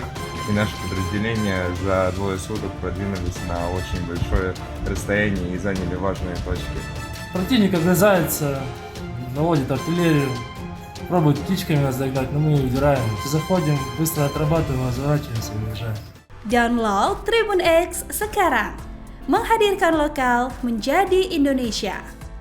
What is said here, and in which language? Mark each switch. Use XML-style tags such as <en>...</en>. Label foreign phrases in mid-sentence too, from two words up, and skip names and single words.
<ru>И наши подразделения за 2 суток продвинулись на очень большое расстояние и заняли важные точки. Противник огрызается, наводит артиллерию, пробует птичками нас догнать, но мы ее удираем. Заходим, быстро отрабатываем, разворачиваемся и уезжаем.</ru> <id>Download Tribun X sekarang, menghadirkan lokal menjadi Indonesia.</id>